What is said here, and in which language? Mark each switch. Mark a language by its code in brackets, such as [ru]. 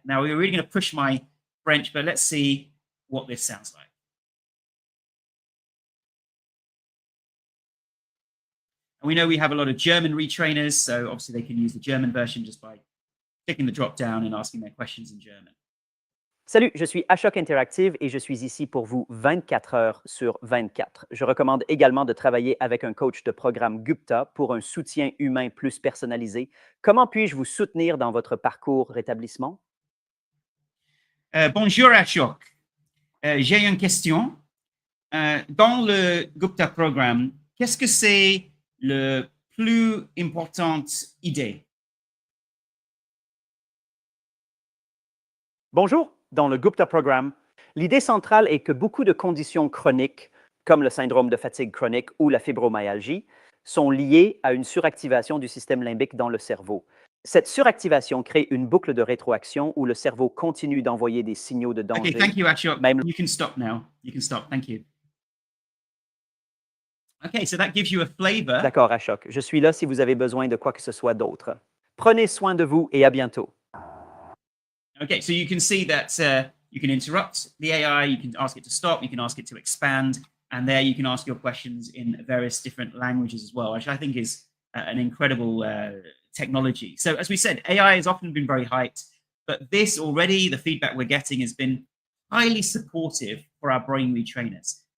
[en] Now we're really going to push my French, but let's see what this sounds like. And we know we have a lot of German retrainers, so obviously they can use the German version just by clicking the drop down and asking their questions in German. [fr] Salut, je suis Ashok Interactive et je suis ici pour vous 24 heures sur 24. Je recommande également de travailler avec un coach de programme Gupta pour un soutien humain plus personnalisé. Comment puis-je vous soutenir dans votre parcours rétablissement? Bonjour Ashok. J'ai une question. Dans le Gupta programme, qu'est-ce que c'est le plus importante idée? Bonjour, dans le Gupta programme, l'idée centrale est que beaucoup de conditions chroniques, comme le syndrome de fatigue chronique ou la fibromyalgie, sont liées à une suractivation du système limbique dans le cerveau. Cette suractivation crée une boucle de rétroaction où le cerveau continue d'envoyer des signaux de danger. [en] Okay, thank you, Ashok. [fr] Même... [en] You can stop now. You can stop. Thank you. Okay, so that gives you a flavor. [fr] D'accord, Ashok. Je suis là si vous avez besoin de quoi que ce soit d'autre. Prenez soin de vous et à bientôt. [en] Okay, so you can see that you can interrupt the AI, you can ask it to stop, you can ask it to expand, and there you can ask your questions in various different languages as well, which I think is an incredible technology. So as we said, AI has often been very hyped, but this already, the feedback we're getting has been highly supportive for our brain retrainers.